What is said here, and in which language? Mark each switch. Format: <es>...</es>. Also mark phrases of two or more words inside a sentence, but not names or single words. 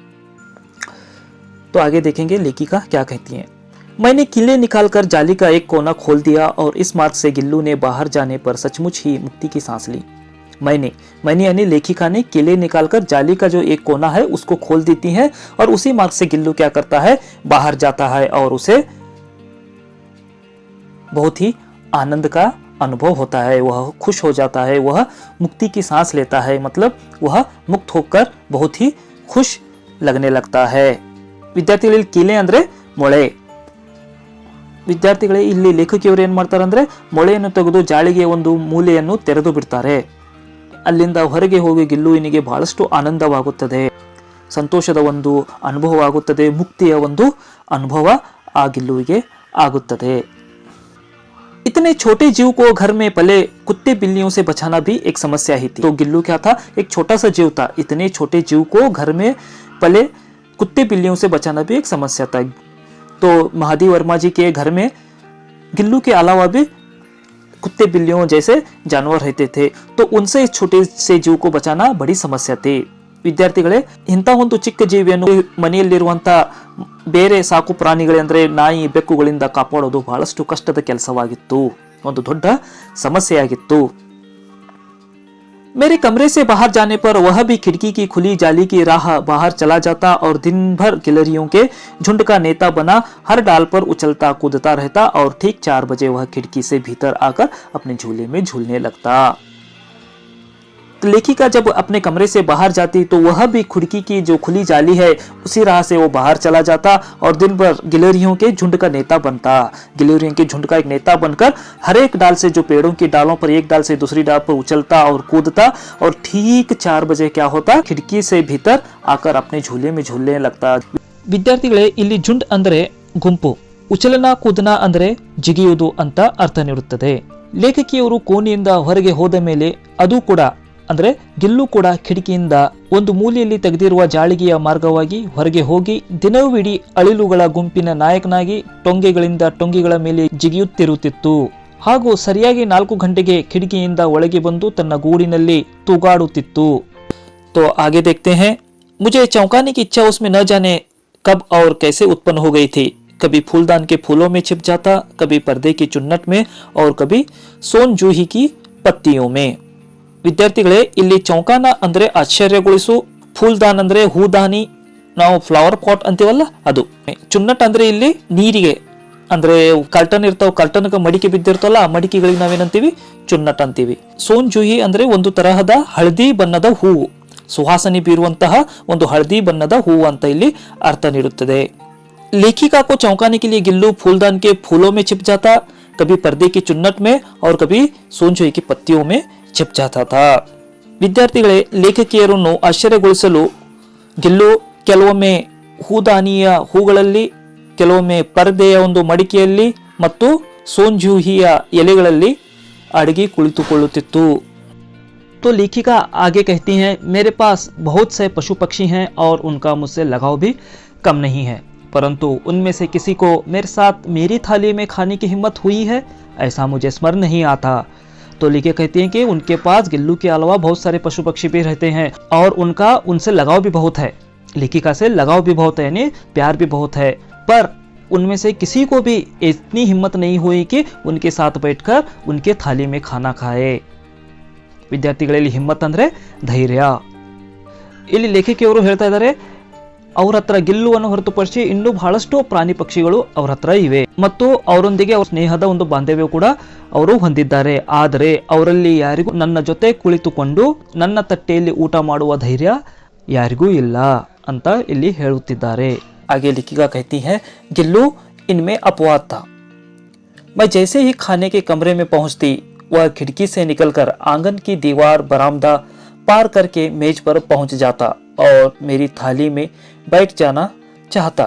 <hi>तो आगे देखेंगे लेखिका क्या कहती हैं. मैंने किले निकालकर जाली का एक कोना खोल दिया और इस मार्ग से गिल्लू ने बाहर जाने पर सचमुच ही मुक्ति की सांस ली. मैंने यानी लेखिका ने किले निकालकर जाली का जो एक कोना है उसको खोल देती है और उसी मार्ग से गिल्लू क्या करता है, बाहर जाता है और उसे बहुत ही आनंद का अनुभव होता है. वह खुश हो जाता है, वह मुक्ति की सांस लेता है, मतलब वह मुक्त होकर बहुत ही खुश लगने लगता है.</hi> <kn>ವಿದ್ಯಾರ್ಥಿಗಳಲ್ಲಿ ಕಿಲೆ ಅಂದ್ರೆ ಮೊಳೆ. ವಿದ್ಯಾರ್ಥಿಗಳೇ, ಇಲ್ಲಿ ಲೇಖಕಿಯವರು ಏನ್ ಮಾಡ್ತಾರೆ ಅಂದ್ರೆ ಮೊಳೆಯನ್ನು ತೆಗೆದು ಜಾಳಿಗೆ ಒಂದು ಮೂಲೆಯನ್ನು ತೆರೆದು ಬಿಡ್ತಾರೆ. ಅಲ್ಲಿಂದ ಹೊರಗೆ ಹೋಗಿ ಗಿಲ್ಲುವಿನಿಗೆ ಬಹಳಷ್ಟು ಆನಂದವಾಗುತ್ತದೆ, ಸಂತೋಷದ ಒಂದು ಅನುಭವವಾಗುತ್ತದೆ, ಮುಕ್ತಿಯ ಒಂದು ಅನುಭವ ಆ ಗಿಲ್ಲುವಿಗೆ ಆಗುತ್ತದೆ.</kn> <hi>इतने छोटे जीव को घर में पले कुत्ते बिल्लियों से बचाना भी एक समस्या ही थी. तो गिल्लू क्या था, एक छोटा सा जीव था. इतने छोटे जीव को घर में पले कुत्ते बिल्लियों से बचाना भी एक समस्या था. तो महादेव वर्मा जी के घर में गिल्लू के अलावा भी कुत्ते बिल्लियों जैसे जानवर रहते थे. तो उनसे इस छोटे से जीव को बचाना बड़ी समस्या थी.</hi> <kn>ವಿದ್ಯಾರ್ಥಿಗಳೇ, ಇಂಥ ಒಂದು ಚಿಕ್ಕ ಜೀವಿಯನ್ನು ಮನೆಯಲ್ಲಿರುವಂಥ ಬೇರೆ ಸಾಕು ಪ್ರಾಣಿಗಳೆಂದರೆ ನಾಯಿ ಬೆಕ್ಕುಗಳಿಂದ ಕಾಪಾಡೋದು ಬಹಳಷ್ಟು ಕಷ್ಟದ ಕೆಲಸವಾಗಿತ್ತು, ಒಂದು ದೊಡ್ಡ ಸಮಸ್ಯೆಯಾಗಿತ್ತು.</kn> <hi>मेरे कमरे से बाहर जाने पर वह भी खिड़की की खुली जाली की राह बाहर चला जाता और दिन भर गिलहरियों के झुंड का नेता बना हर डाल पर उछलता कूदता रहता और ठीक 4 बजे वह खिड़की से भीतर आकर अपने झूले में झूलने लगता. लेखिका जब अपने कमरे से बाहर जाती तो वह भी खिड़की की जो खुली जाली है उसी राह से वो बाहर चला जाता और दिन भर गिलहरियों के झुंड का नेता बनता. गिलहरियों के झुंड का एक नेता बनकर हर एक डाल से, जो पेड़ों की डालों पर एक डाल से दूसरी डाल पर उछलता और कूदता और ठीक 4 बजे क्या होता, खिड़की से भीतर आकर अपने झूले में झूलने लगता.</hi> <kn>ವಿದ್ಯಾರ್ಥಿಗಳೇ, ಇಲ್ಲಿ झुंड ಅಂದ್ರೆ ಗುಂಪು,</kn> <hi>उछलना कूदना</hi> <kn>ಅಂದ್ರೆ ಜಿಗಿಯುವುದು ಅಂತ ಅರ್ಥ ನೀಡುತ್ತದೆ. ಲೇಖಕಿಯವರು ಕೋಣೆಯಿಂದ ಹೊರಗೆ ಹೋದ ಮೇಲೆ ಅದು ಕೂಡ ಅಂದ್ರೆ ಗಿಲ್ಲು ಕೂಡ ಕಿಟಕಿಯಿಂದ ಒಂದು ಮೂಲೆಯಲ್ಲಿ ತೆಗೆದಿರುವ ಜಾಳಿಗೆಯ ಮಾರ್ಗವಾಗಿ ಹೊರಗೆ ಹೋಗಿ ದಿನವಿಡೀ ಅಳಿಲುಗಳ ಗುಂಪಿನ ನಾಯಕನಾಗಿ ಟೊಂಗೆಗಳಿಂದ ಟೊಂಗೆಗಳ ಮೇಲೆ ಜಿಗಿಯುತ್ತಿರುತ್ತಿತ್ತು. ಹಾಗೂ ಸರಿಯಾಗಿ 4 ಗಂಟೆಗೆ ಕಿಟಕಿಯಿಂದ ಒಳಗೆ ಬಂದು ತನ್ನ ಗೂಡಿನಲ್ಲಿ ತೂಗಾಡುತ್ತಿತ್ತು.</kn> <hi>तो आगे देखते हैं. मुझे चौंकाने की इच्छा उसमें न जाने कब और कैसे उत्पन्न हो गई थी. कभी फूलदान के फूलों में छिप जाता, कभी पर्दे की चुन्नट में और कभी सोन जूही की पत्तियों में.</hi> <kn>ವಿದ್ಯಾರ್ಥಿಗಳೇ, ಇಲ್ಲಿ ಚೌಕಾನ ಅಂದ್ರೆ ಆಶ್ಚರ್ಯಗೊಳಿಸು, ಫೂಲ್ದಾನ್ ಅಂದ್ರೆ ಹೂದಾನಿ, ನಾವು</kn> <en>flower pot</en> <kn>ಅಂತೀವಲ್ಲ ಅದು. ಚುನ್ನಟ್ ಅಂದ್ರೆ ಇಲ್ಲಿ ನೀರಿಗೆ ಅಂದ್ರೆ ಕರ್ಟನ್ ಇರ್ತಾವ, ಕರ್ಟನ್ಗೆ ಮಡಿಕೆ ಬಿದ್ದಿರ್ತವಲ್ಲ, ಆ ಮಡಿಕೆಗಳಿಗೆ ನಾವೇನಂತೀವಿ, ಚುನ್ನಟ್ ಅಂತೀವಿ. ಸೋನ್ ಜೂಹಿ ಅಂದ್ರೆ ಒಂದು ತರಹದ ಹಳದಿ ಬಣ್ಣದ ಹೂವು, ಸುವಾಸನೆ ಬೀರುವಂತಹ ಒಂದು ಹಳದಿ ಬಣ್ಣದ ಹೂವು ಅಂತ ಇಲ್ಲಿ ಅರ್ಥ ನೀಡುತ್ತದೆ.</kn> <hi>लेखिका को चौंकाने के लिए गिल्लू फूलदान के फूलों में छिप जाता, कभी पर्दे की चुन्नट में और कभी सोनजोई की पत्तियों में छिप जाता था.</hi> <kn>ವಿದ್ಯಾರ್ಥಿಗಳೇ, ಲೇಖಕಿಯರನ್ನು ಆಶ್ಚರ್ಯಗೊಳಿಸಲು ಗಿಲ್ಲು ಕೆಲವೊಮ್ಮೆ ಹೂದಾನಿಯ ಹೂಗಳಲ್ಲಿ, ಕೆಲವೊಮ್ಮೆ ಪರ್ದೆಯ ಒಂದು ಮಡಿಕೆಯಲ್ಲಿ ಮತ್ತು ಸೋಂಜೂಹಿಯ ಎಲೆಗಳಲ್ಲಿ ಅಡಗಿ ಕುಳಿತುಕೊಳ್ಳುತ್ತಿತ್ತು.</kn> <hi>तो लेखिका आगे कहती हैं, मेरे पास बहुत से पशु पक्षी हैं और उनका मुझसे लगाव भी कम नहीं है, परंतु उनमें से किसी को मेरे साथ मेरी थाली में खाने की हिम्मत हुई है ऐसा मुझे स्मरण नहीं आता. तो लेखिका कहती हैं कि उनके पास गिल्लू के अलावा बहुत सारे पशु पक्षी भी रहते हैं और उनका उनसे लगाव भी बहुत है. लेखिका से लगाव भी बहुत है, यानी प्यार भी बहुत है, पर उनमें से किसी को भी इतनी हिम्मत नहीं हुई कि उनके साथ बैठकर उनके थाली में खाना खाए।</hi> <kn>ವಿದ್ಯಾರ್ಥಿಗಳಲ್ಲಿ ಹಿಮ್ಮತ್ ಅಂದ್ರೆ ಧೈರ್ಯ। ಇಲ್ಲಿ ಲೇಖಕಿಯವರು ಹೇಳ್ತಾ ಇದ್ದಾರೆ ಅವ್ರ ಹತ್ರ ಗಿಲ್ಲುವನ್ನು ಹೊರತುಪಡಿಸಿ ಇನ್ನೂ ಬಹಳಷ್ಟು ಪ್ರಾಣಿ ಪಕ್ಷಿಗಳು ಅವ್ರ ಹತ್ರ ಇವೆ ಮತ್ತು ಅವರೊಂದಿಗೆ ಅವ್ರ ಸ್ನೇಹದ ಒಂದು ಬಾಂಧವ್ಯ ಕೂಡ ಅವರು ಹೊಂದಿದ್ದಾರೆ। ಆದರೆ ಅವರಲ್ಲಿ ಯಾರಿಗೂ ನನ್ನ ಜೊತೆ ಕುಳಿತುಕೊಂಡು ನನ್ನ ತಟ್ಟೆಯಲ್ಲಿ ಊಟ ಮಾಡುವ ಧೈರ್ಯ ಯಾರಿಗೂ ಇಲ್ಲ ಅಂತ ಇಲ್ಲಿ ಹೇಳುತ್ತಿದ್ದಾರೆ।</kn> <hi>आगे लेखिका कहती है, गिल्लू इनमें अपवाद था। मैं जैसे ही खाने के कमरे में पहुंचती वह खिड़की से निकलकर आंगन की दीवार बरामदा पार करके मेज पर पहुंच जाता और मेरी थाली में बैठ जाना चाहता।</hi>